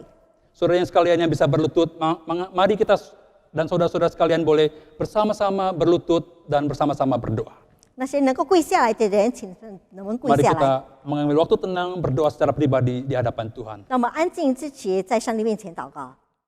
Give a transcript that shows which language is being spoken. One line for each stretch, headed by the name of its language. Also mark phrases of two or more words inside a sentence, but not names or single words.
Indonesian: Saudara yang sekalian yang bisa berlutut, mari kita dan saudara-saudara sekalian boleh bersama-sama berlutut dan bersama-sama berdoa.
Chinese: 那些能够跪下来的人，请能不能跪
Indonesian: Mari
Chinese: 下
Indonesian: kita
Chinese: 来？
Indonesian: mengambil waktu tenang berdoa secara pribadi di hadapan Tuhan.
Chinese: 让我们安静自己，在上帝面前祷告。